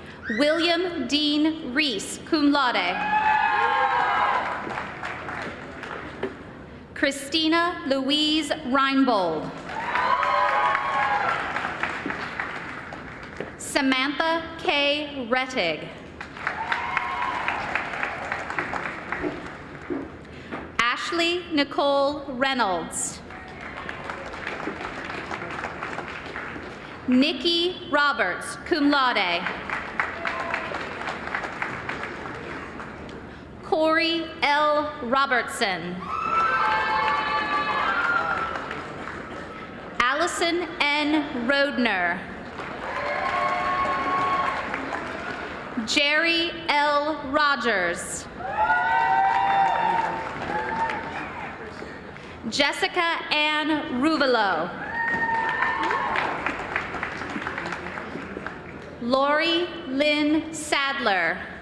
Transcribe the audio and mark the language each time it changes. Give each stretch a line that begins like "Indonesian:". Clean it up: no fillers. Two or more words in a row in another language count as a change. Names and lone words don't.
English: William Dean Reese,
Latin: cum laude.
English: Christina Louise Reinbold. Samantha K. Rettig. Ashley Nicole Reynolds. Nikki Roberts,
Latin: cum laude.
English: Corey L. Robertson. Allison N. Rodner. Jerry L. Rogers. Jessica Ann Ruvalo. Lori Lynn Sadler.